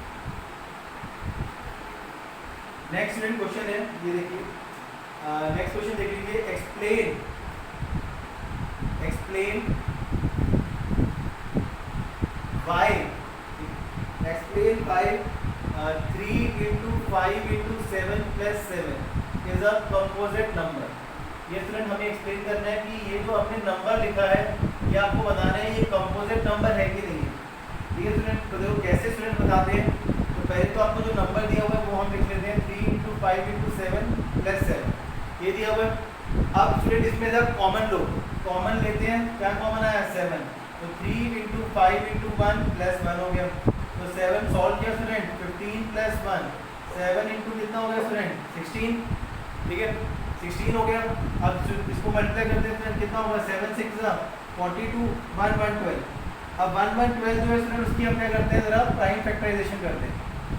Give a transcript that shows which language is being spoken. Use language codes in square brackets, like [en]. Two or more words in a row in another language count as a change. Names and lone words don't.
[en] Next student question [hi] है, ये देखिए [en] next question [hi] देख लीजिए। [en] Explain why 3 into 5 into 7 plus 7 is a composite number। [hi] ये स्टूडेंट हमें एक्सप्लेन करना है कि ये जो आपने नंबर लिखा है ये आपको बताना है ये [en] composite number [hi] है कि नहीं है, ठीक है स्टूडेंट। तो देखो कैसे स्टूडेंट बताते हैं, तो पहले तो आपको जो नंबर दिया हुआ है वो हम लिख लेते हैं 3 into 5 into 7 plus 7, ये दिया हुआ है। अब स्टूडेंट इसमें जब कॉमन लो, कॉमन लेते हैं, क्या कॉमन आया 7, तो 3 into 5 into 1 plus 1 हो गया। तो 7 सॉल्व किया स्टूडेंट, 15 plus 1 7 into कितना हो गया स्टूडेंट 16, ठीक है 16 हो गया। अब इसको मल्टीप्लाई करते हैं कितना होगा 7 6 42 1 1 12। अब 1 1 12 जो है स्टूडेंट उसकी हम क्या करते हैं, जरा [en] prime factorization [hi] करते हैं।